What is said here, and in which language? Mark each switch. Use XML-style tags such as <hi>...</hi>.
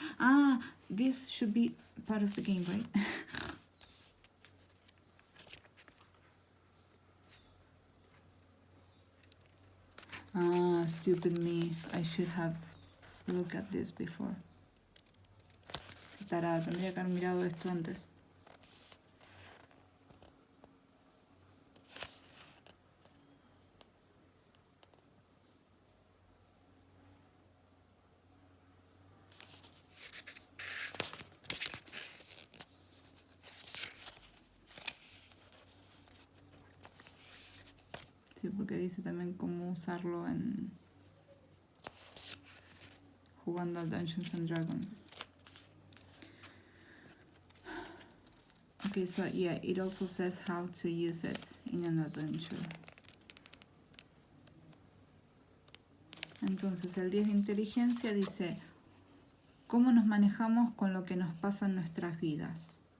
<en>Ah, this should be part of the game, right? Ah, stupid me. I should have looked at this before.</en> <es>Tarada, tendría que haber mirado esto antes. Sí, porque dice también cómo usarlo en jugando al Dungeons and Dragons.</es> <en>Okay, so yeah, it also says how to use it in an adventure.</en> <es>Entonces el 10 de inteligencia dice cómo nos manejamos con lo que nos pasa en nuestras vidas.</es>